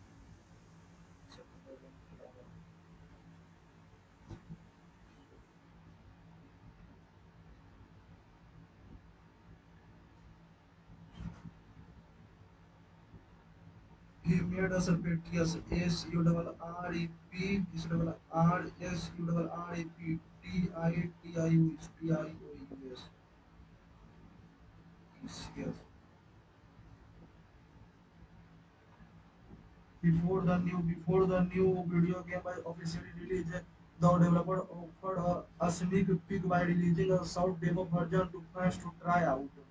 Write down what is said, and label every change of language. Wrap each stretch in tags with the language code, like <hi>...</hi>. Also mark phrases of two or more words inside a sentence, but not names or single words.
<en>He made us a bit, yes, S U double R E P, S double R S U double R E P T I T I U S T I O U S. Yes. Before the new video game was officially released, the developer offered a sneak peek by releasing a short demo version to fans to try out.</en>